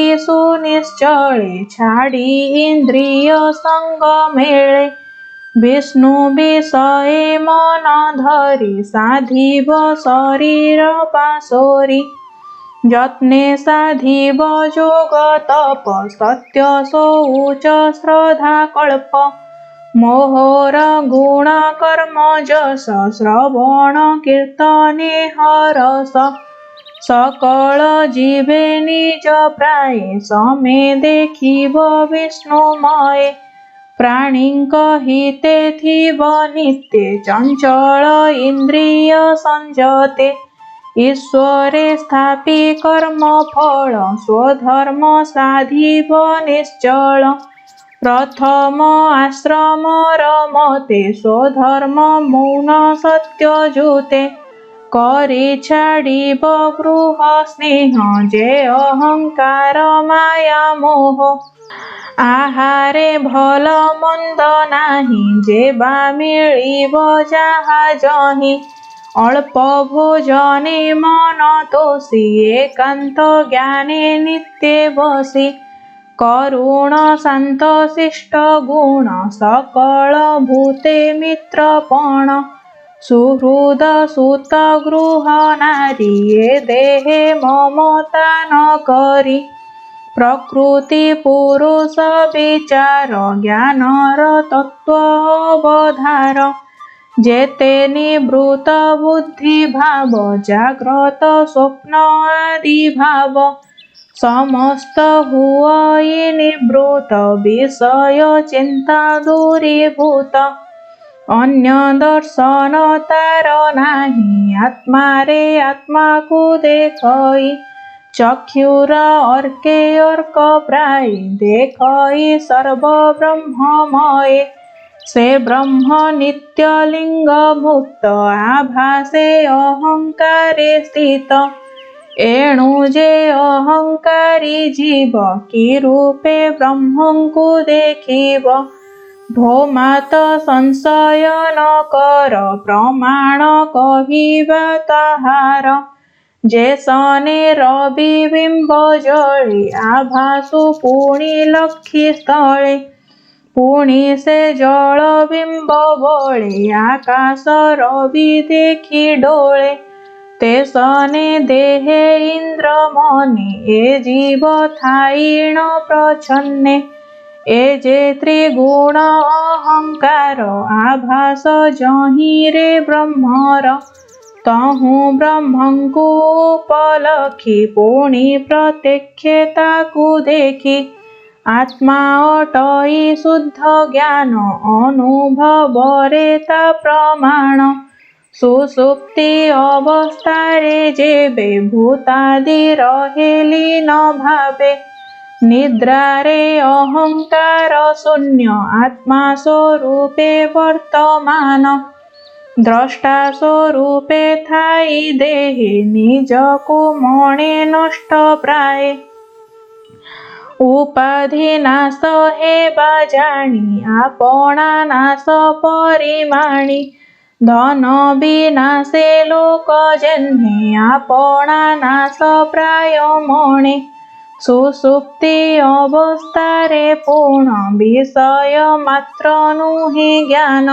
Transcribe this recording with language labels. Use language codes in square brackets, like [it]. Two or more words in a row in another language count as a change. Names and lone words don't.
[or] ସୁନିଶ୍ଚଳେ ଛାଡ଼ି ଇନ୍ଦ୍ରିୟ ସଙ୍ଗ ମେଳେ ବିଷ୍ଣୁ ବିଷୟେ ମନ ଧରି ସାଧିବ ଶରୀର ପାଶୋରି ଯତ୍ନେ ସାଧିବ ଯୋଗ ତପ ସତ୍ୟ ଶୌଚ ଶ୍ରଦ୍ଧା କଳ୍ପ ମୋହର ଗୁଣ କର୍ମ ଯଶ ଶ୍ରବଣ କୀର୍ତ୍ତନେ ହରଷ ସକଳ ଜୀବେ ନିଜ ପ୍ରାୟ ସମେ ଦେଖିବ ବିଷ୍ଣୁମୟେ ପ୍ରାଣୀଙ୍କ ହିତେ ଥିବ ନିତ୍ୟ ଚଞ୍ଚଳ ଇନ୍ଦ୍ରିୟ ସଂଯତେ ଈଶ୍ୱରେ ସ୍ଥାପି କର୍ମ ଫଳ ସ୍ୱଧର୍ମ ସାଧିବ ନିଶ୍ଚଳ ପ୍ରଥମ ଆଶ୍ରମ ରମତେ ସ୍ୱଧର୍ମ ମୌନ ସତ୍ୟ ଯୁତେ କରି ଛାଡ଼ିବ ଗୃହ ସ୍ନେହ ଯେ ଅହଙ୍କାର ମାୟା ମୋହ ଆହାରେ ଭଲ ମନ୍ଦ ନାହିଁ ଯେବା ମିଳିବ ଯାହା ଯହିଁ ଅଳ୍ପ ଭୋଜନେ ମନ ତୋଷି ଏକାନ୍ତ ଜ୍ଞାନେ ନିତ୍ୟ ବସି କରୁଣ ଶାନ୍ତ ଶିଷ୍ଟ ଗୁଣ ସକଳ ଭୂତେ ମିତ୍ରପଣ ସୁହୃଦ ସୁତ ଗୃହ ନାରୀ ଏ ଦେହେ ମମତା ନ କରି ପ୍ରକୃତି ପୁରୁଷ ବିଚାର ଜ୍ଞାନର ତତ୍ତ୍ୱ ଅବଧାର ଯେତେ ନିବୃତ୍ତ ବୁଦ୍ଧି ଭାବ ଜାଗ୍ରତ ସ୍ୱପ୍ନ ଆଦି ଭାବ ସମସ୍ତ ହୋଇ ନିବୃତ୍ତ ବିଷୟ ଚିନ୍ତା ଦୂରୀଭୂତ ଅନ୍ୟ ଦର୍ଶନ ତାର ନାହିଁ ଆତ୍ମାରେ ଆତ୍ମାକୁ ଦେଖଇ ଚକ୍ଷୁର ଅର୍କେ ଅର୍କ ପ୍ରାୟ ଦେଖଇ ସର୍ବ ବ୍ରହ୍ମମୟ ସେ ବ୍ରହ୍ମ ନିତ୍ୟ ଲିଙ୍ଗ ମୁକ୍ତ ଆଭାସେ ଅହଙ୍କାରେ ସ୍ଥିତ ଏଣୁ ଯେ ଅହଙ୍କାରୀ ଜୀବ କି ରୂପେ ବ୍ରହ୍ମଙ୍କୁ ଦେଖିବ। ଭୋମାତ ସଂଶୟ ନ କର ପ୍ରମାଣ କହିବା ତାହାର। ଯେ ସନେ ରବିବିମ୍ବ ଜଳେ ଆଭାସୁ ପୁଣି ଲକ୍ଷି ସ୍ଥଳେ। ପୁଣି ସେ ଜଳ ବିମ୍ବ ବଳେ ଆକାଶ ରବି ଦେଖି ଡୋଳେ। ତେ ସନେ ଦେହେ ଇନ୍ଦ୍ର ମନେ ଏ ଜୀବ ଥାଇଣ ପ୍ରଚ୍ଛନ୍ନେ। ଏ ଯେ ତ୍ରିଗୁଣ ଅହଙ୍କାର ଆଭାସ ଯହିଁ ରେ ବ୍ରହ୍ମର। ତହୁଁ ବ୍ରହ୍ମଙ୍କୁ ଉପଲଖି ପୁଣି ପ୍ରତ୍ୟକ୍ଷେ ତାକୁ ଦେଖି। ଆତ୍ମା ଅଟଇ ଶୁଦ୍ଧ ଜ୍ଞାନ ଅନୁଭବରେ ତା ପ୍ରମାଣ। ସୁଷୁପ୍ତି ଅବସ୍ଥାରେ ଯେବେ ଭୂତାଦି ରହେ ଲୀନ ଭାବେ। ନିଦ୍ରାରେ ଅହଙ୍କାର ଶୂନ୍ୟ ଆତ୍ମା ସ୍ୱରୂପେ ବର୍ତ୍ତମାନ। ଦ୍ରଷ୍ଟା ସ୍ୱରୂପେ ଥାଇ ଦେହେ ନିଜକୁ ମଣେ ନଷ୍ଟ ପ୍ରାୟ। ଉପାଧି ନାଶ ହେବା ଜାଣି ଆପଣା ନାଶ ପରିମାଣି। ଧନ ବିନାଶେ ଲୋକ ଯେହ୍ନେ ଆପଣା ନାଶ ପ୍ରାୟ ମଣେ। ସୁଷୁପ୍ତି ଅବସ୍ଥାରେ ପୂର୍ଣ୍ଣ ବିଷୟ ମାତ୍ର ନୁହେ ଜ୍ଞାନ।